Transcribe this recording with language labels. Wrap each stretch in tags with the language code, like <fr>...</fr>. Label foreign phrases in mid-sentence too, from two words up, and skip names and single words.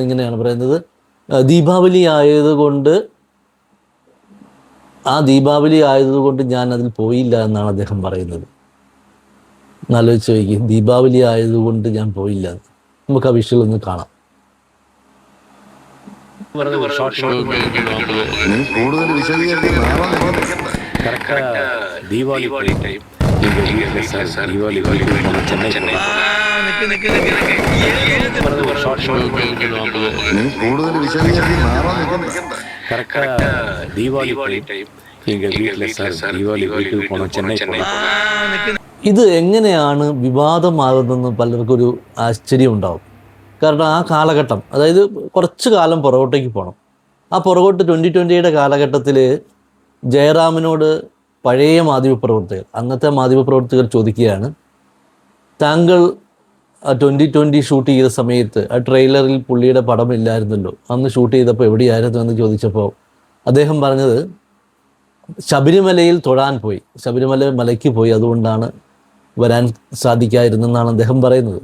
<ml>ഇങ്ങനെയാണ് പറയുന്നത്, ദീപാവലി ആയതുകൊണ്ട് ഞാൻ അതിൽ പോയില്ല എന്നാണ് അദ്ദേഹം പറയുന്നത്. എന്നാലോചിച്ച് നോക്കി, ദീപാവലി ആയതുകൊണ്ട് ഞാൻ പോയില്ല. നമുക്ക് ആ വിഷയം ഒന്ന് കാണാം. നീ കൂടുതൽ വിശദീകരിച്ച് മാറാൻ നിൽക്കണ്ട.</ml> <ta>தீபாவளி டைம் எங்க வீட்டுல சார் தீபாவளி வீட்டுக்கு போனோம், சென்னை போனோம்.</ta> <ml>നീ കൂടുതൽ വിശദീകരിച്ച് മാറാൻ നിൽക്കണ്ട.</ml> <ta>தீபாவளி டைம் எங்க வீட்டுல சார் தீபாவளി வீட்டுக்கு போனோம், சென்னை போனோம்.</ta> <ml>ഇത് എങ്ങനെയാണ് വിവാദമാകുന്നതെന്ന് പലർക്കും ഒരു ആശ്ചര്യം ഉണ്ടാവും. കാരണം ആ കാലഘട്ടം, അതായത് കുറച്ച് കാലം പുറകോട്ടേക്ക് പോകണം. ആ പുറകോട്ട് 2020യുടെ കാലഘട്ടത്തിൽ ജയറാമിനോട് പഴയ അന്നത്തെ മാധ്യമപ്രവർത്തകർ ചോദിക്കുകയാണ്, താങ്കൾ 2020 ഷൂട്ട് ചെയ്ത സമയത്ത് ആ ട്രെയിലറിൽ പുള്ളിയുടെ പടം ഇല്ലായിരുന്നല്ലോ, അന്ന് ഷൂട്ട് ചെയ്തപ്പോൾ എവിടെയായിരുന്നു എന്ന് ചോദിച്ചപ്പോൾ അദ്ദേഹം പറഞ്ഞത് ശബരിമലയിൽ തൊഴാൻ പോയി, മലയ്ക്ക് പോയി, അതുകൊണ്ടാണ് വരാൻ സാധിക്കാതിരുന്നെന്നാണ് അദ്ദേഹം പറയുന്നത്.</ml>